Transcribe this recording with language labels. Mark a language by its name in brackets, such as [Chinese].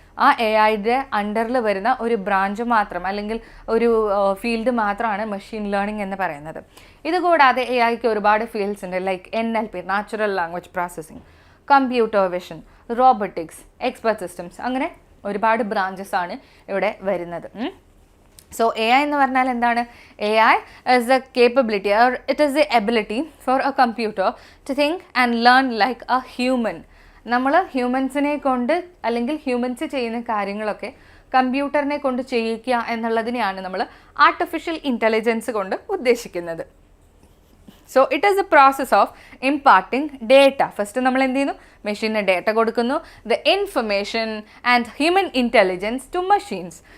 [Malayalam] ആ AI-യുടെ അണ്ടറിൽ വരുന്ന ഒരു ബ്രാഞ്ച് മാത്രം അല്ലെങ്കിൽ ഒരു ഫീൽഡ് മാത്രമാണ് മെഷീൻ ലേണിംഗ് എന്ന് പറയുന്നത്. ഇതുകൂടാതെ AI-ക്ക് ഒരുപാട് ഫീൽഡ്സ് ഉണ്ട്, like NLP, natural language processing, computer vision, robotics, expert systems, അങ്ങനെ ഒരുപാട് ബ്രാഞ്ചസ് ആണ് ഇവിടെ വരുന്നത്. സോ AI എന്ന് പറഞ്ഞാൽ എന്താണ്? [English] AI is the capability or it is the ability for a computer to think and learn like a human. [Malayalam] നമ്മൾ ഹ്യൂമൻസിനെ കൊണ്ട് അല്ലെങ്കിൽ ഹ്യൂമൻസ് ചെയ്യുന്ന കാര്യങ്ങളൊക്കെ കമ്പ്യൂട്ടറിനെ കൊണ്ട് ചെയ്യിക്കുക എന്നുള്ളതിനെയാണ് നമ്മൾ ആർട്ടിഫിഷ്യൽ ഇൻ്റലിജൻസ് കൊണ്ട് ഉദ്ദേശിക്കുന്നത്. [English] So it is a process of imparting data. First [Malayalam] നമ്മൾ എന്ത് ചെയ്യുന്നു? മെഷീന് ഡേറ്റ കൊടുക്കുന്നു. [English] The information and human intelligence to machines.